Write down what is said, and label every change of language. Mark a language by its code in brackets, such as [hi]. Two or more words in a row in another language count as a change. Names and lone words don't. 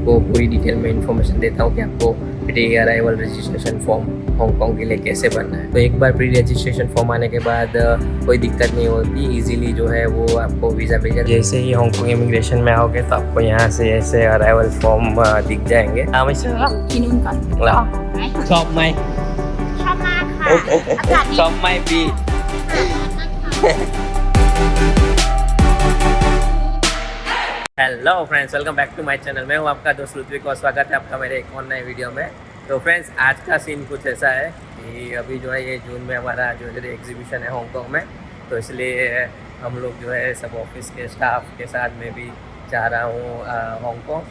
[hi] वो पूरी डिटेल में इंफॉर्मेशन देता हूँ कि आपको [en] pre arrival registration form [hi] हांगकांग के लिए कैसे भरना है। तो एक बार [en] pre registration form [hi] आने के बाद कोई दिक्कत नहीं होती, इजीली जो है वो आपको वीज़ा भेजा। जैसे ही हांगकांग इमिग्रेशन में आओगे तो आपको यहाँ से ऐसे [en] arrival form [hi] दिख जाएंगे। [th] ที่นู่นก่อน ชอบไหม ชอบมากค่ะอากาศดี ชอบไหมพี่ [en] hello friends, welcome back to my channel. [hi] मैं हूं आपका दोस्त ऋत्विक और स्वागत है आपका मेरे एक और नए वीडियो में। तो फ्रेंड्स, आज का सीन कुछ ऐसा है कि अभी जो है ये जून में हमारा [en] jewellery exhibition [hi] है हांगकांग में, तो इसलिए हम लोग जो है सब ऑफिस के स्टाफ के साथ मैं भी जा रहा हूँ हांगकांग।